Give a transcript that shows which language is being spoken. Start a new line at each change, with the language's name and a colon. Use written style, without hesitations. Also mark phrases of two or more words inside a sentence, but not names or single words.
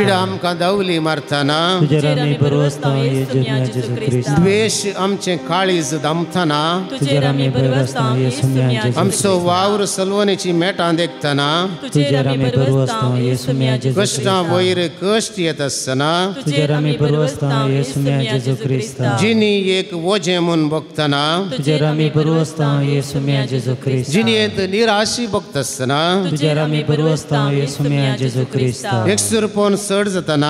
Konkani: पिडा आमकां दावली मारतना तुजेर आमी बरवसता हे सोम्या जेजू क्रिस्ता द्वेश आमचें काळीज दामतना तुजेर आमी बरवसता हे सोम्या जेजू आमचो वावर सलवणेची मेटां देखतना तुजेर आमी बरवसता हे सोम्या जेजू कश्टां वयर कश्ट दृष्टी येत असताना
Marathi: तुझ्यावर आम्ही बरवसता येसू म्या जेजू ख्रिस्ता जिनी एक वजे म्हणून बघताना तुझ्यावर आम्ही बरवसता येसू म्या जेजू ख्रिस्ता जिनी एक निराशी बघत असताना तुझ्यावर आम्ही बरवसता येसू म्या जेजू ख्रिस्ता
Konkani: एकसूर पोन चड जाताना